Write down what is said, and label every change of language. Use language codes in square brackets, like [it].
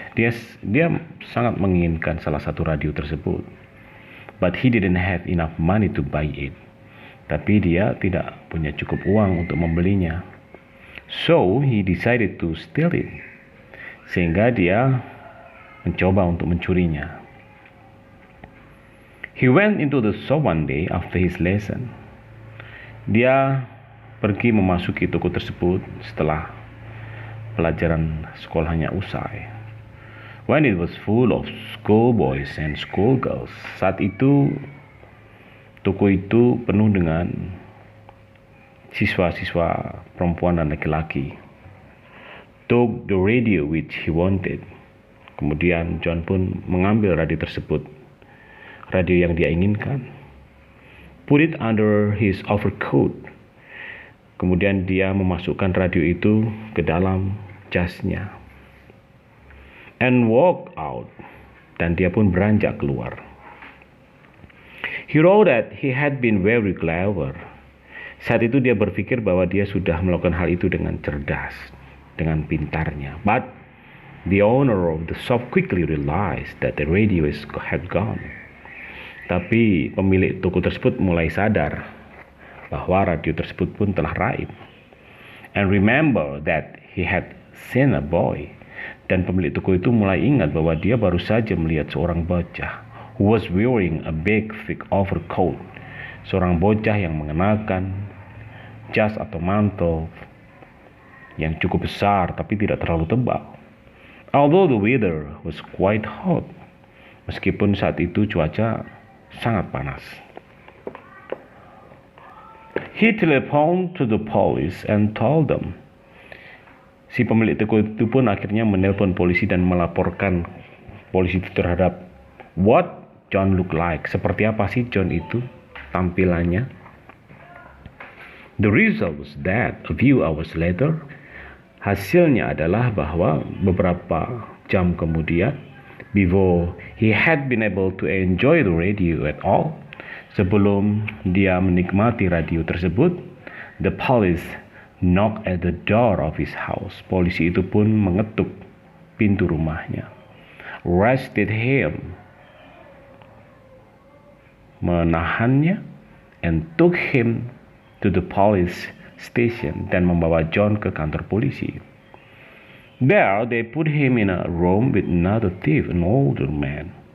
[id] Dia sangat menginginkan salah satu radio tersebut. [en] But he didn't have enough money to buy it. [id] Tapi dia tidak punya cukup uang untuk membelinya. [en] So he decided to steal it. [id] Sehingga dia mencoba untuk mencurinya. [en] He went into the shop one day after his lesson. [id] Dia pergi memasuki toko tersebut setelah pelajaran sekolahnya usai. [en] When it was full of schoolboys and schoolgirls. [id] Saat itu toko itu penuh dengan siswa-siswa perempuan dan laki-laki. [en] Took the radio which he wanted. [id] Kemudian John pun mengambil radio tersebut, radio yang dia inginkan. [en] Put it under his overcoat. [id] Kemudian dia memasukkan radio itu ke dalam jasnya. [en] And walk out. [id] Dan dia pun beranjak keluar. [en] He wrote that he had been very clever. [id] Saat itu dia berpikir bahwa dia sudah melakukan hal itu dengan cerdas, dengan pintarnya. [en] But the owner of the shop quickly realized that the radio had gone. [id] Tapi pemilik toko tersebut mulai sadar bahwa radio tersebut pun telah raib. [en] And remember that he had seen a boy. [id] Dan pemilik toko itu mulai ingat bahwa dia baru saja melihat seorang bocah [en] who was wearing a big thick overcoat. [id] Seorang bocah yang mengenakan jas atau mantel yang cukup besar tapi tidak terlalu tebal. [en] Although the weather was quite hot. [id] Meskipun saat itu cuaca sangat panas. [en] He telephoned to the police and told them. [id] Si pemilik toko itu pun akhirnya menelpon polisi dan melaporkan polisi itu terhadap [en] what John looked like. [id] Seperti apa sih John itu tampilannya? [en] The result was that a few hours later, [id] hasilnya adalah bahwa beberapa jam kemudian, [en] before he had been able to enjoy the radio at all, [id] sebelum dia menikmati radio tersebut, [en] the police knocked at the door of his house. [id] Polisi itu pun mengetuk pintu rumahnya. [en] Arrested him, [id] menahannya, [en] and took him to the police station, [id] dan membawa John ke kantor polisi. [en] There they put him in a room with another thief, an older man.